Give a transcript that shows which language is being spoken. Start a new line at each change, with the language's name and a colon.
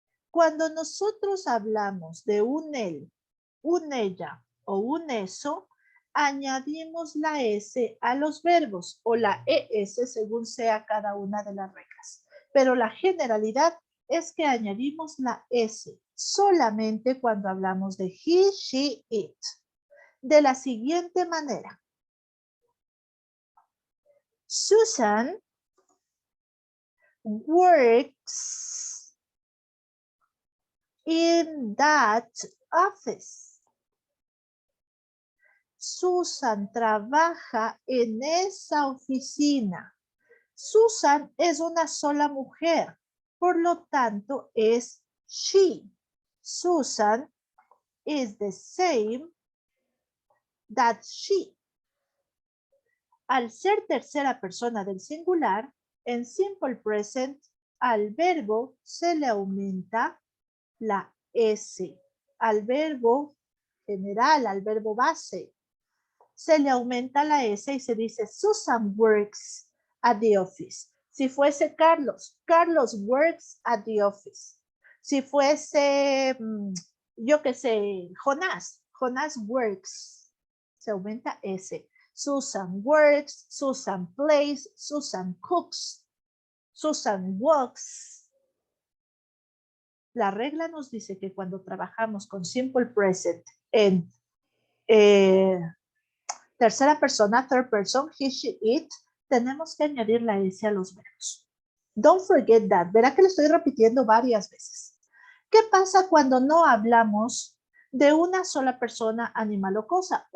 Spanish: Cuando nosotros hablamos de un él, un ella o un eso, añadimos la S a los verbos o la ES según sea cada una de las reglas. Pero la generalidad es que añadimos la S solamente cuando hablamos de he, she, it. De la siguiente manera.
English: Susan works in that office.
Spanish: Susan trabaja en esa oficina. Susan es una sola mujer, por lo tanto es she.
English: Susan is the same that she.
Spanish: Al ser tercera persona del singular, en simple present, al verbo se le aumenta la S. Al verbo general, al verbo base, se le aumenta la S y se dice
English: Susan works at the office.
Spanish: Si fuese
English: Carlos, Carlos works at the office.
Spanish: Si fuese, yo qué sé, Jonás, Jonás works. Se aumenta S.
English: Susan works, Susan plays, Susan cooks, Susan walks.
Spanish: La regla nos dice que cuando trabajamos con simple present en tercera persona, third person, he, she, it, tenemos que añadir la S a los verbos.
English: Don't forget that.
Spanish: Verá que lo estoy repitiendo varias veces. ¿Qué pasa cuando no hablamos de una sola persona, animal o cosa?